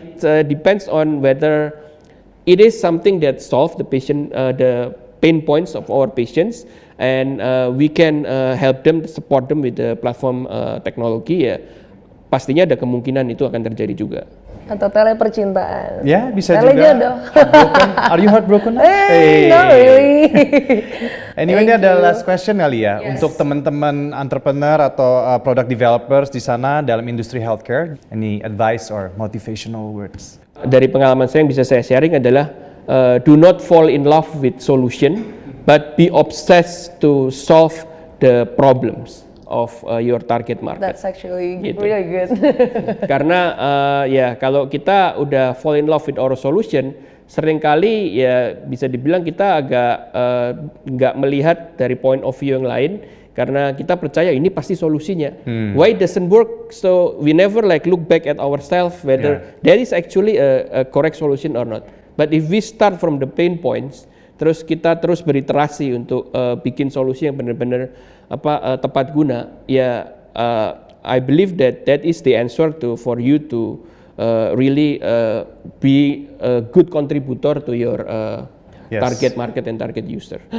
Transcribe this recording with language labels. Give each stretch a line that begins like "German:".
English: It depends on whether it is something that solve the patient the pain points of our patients and we can help them, support them with the platform
Indonesian: teknologi ya. Pastinya ada kemungkinan itu akan terjadi juga. Atau telepercintaan. Ya, bisa Tele juga. Jodoh.
English: Are you heartbroken? Not really.
Indonesian: Anyway, ini ada
English: last question
Indonesian: kali ya. Yes. Untuk teman-teman entrepreneur atau
English: product developers
Indonesian: di sana dalam industri healthcare.
English: Any advice or motivational words?
Indonesian: Dari pengalaman saya yang bisa saya sharing adalah
English: do not fall in love with solution, but be obsessed to solve the problems of your target market. That's actually
Indonesian: gitu.
English: really good.
Indonesian: Karena ya kalau kita udah
English: fall in love with our solution,
Indonesian: seringkali ya bisa dibilang kita agak nggak melihat dari
English: point of view
Indonesian: yang lain, karena kita percaya ini pasti solusinya.
English: Why it doesn't work? So we never look back at ourselves whether there is actually a correct solution or not. But if we start from the pain points,
Indonesian: terus kita terus beriterasi untuk bikin solusi yang benar-benar tepat guna, ya
English: I believe that is the answer for you to really be a good contributor to your target market and target user.